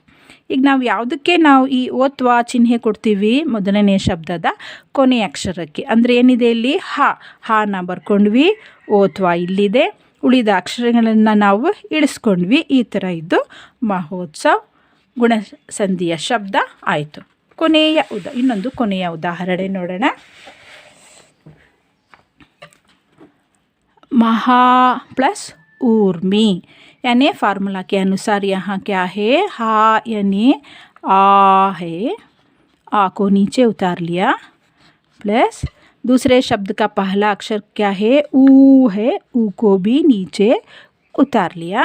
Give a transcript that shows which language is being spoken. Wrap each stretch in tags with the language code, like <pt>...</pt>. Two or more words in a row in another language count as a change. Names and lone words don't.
<kn>ಈಗ ನಾವು ಯಾವುದಕ್ಕೆ ಈ ಓತ್ವಾ ಚಿಹ್ನೆ ಕೊಡ್ತೀವಿ, ಮೊದಲನೇ ಶಬ್ದದ ಕೊನೆಯ ಅಕ್ಷರಕ್ಕೆ. ಅಂದರೆ ಏನಿದೆ ಇಲ್ಲಿ, ಹಾನ ಬರ್ಕೊಂಡ್ವಿ, ಓತ್ವಾ ಇಲ್ಲಿದೆ, ಉಳಿದ ಅಕ್ಷರಗಳನ್ನು ನಾವು ಇಳಿಸ್ಕೊಂಡ್ವಿ. ಈ ಥರ ಇದ್ದು ಮಹೋತ್ಸವ್ ಗುಣಸಂಧಿಯ ಶಬ್ದ ಆಯಿತು. ಇನ್ನೊಂದು ಕೊನೆಯ ಉದಾಹರಣೆ ನೋಡೋಣ.</kn> <hi>महा प्लस ऊर्मी, यानी फार्मूला के अनुसार यहाँ क्या है, हा यानी आ है, आ को नीचे उतार लिया, प्लस दूसरे शब्द का पहला अक्षर क्या है, ऊ है, ऊ को भी नीचे उतार लिया।</hi>